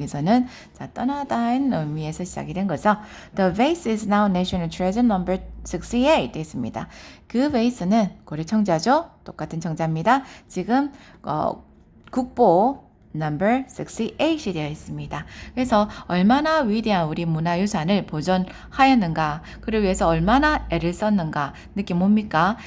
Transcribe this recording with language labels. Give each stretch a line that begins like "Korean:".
Korean: 여기서는 자, 떠나다는 의미에서 시작이 된 거죠.
English: The vase is now national treasure number 68
Korean: 있습니다. 그 베이스는 고려 청자죠. 똑같은 청자입니다. 지금 국보 number 68이 되어 있습니다. 그래서 얼마나 위대한 우리 문화유산을 보존하였는가, 그를 위해서 얼마나 애를 썼는가 느낌 뭡니까?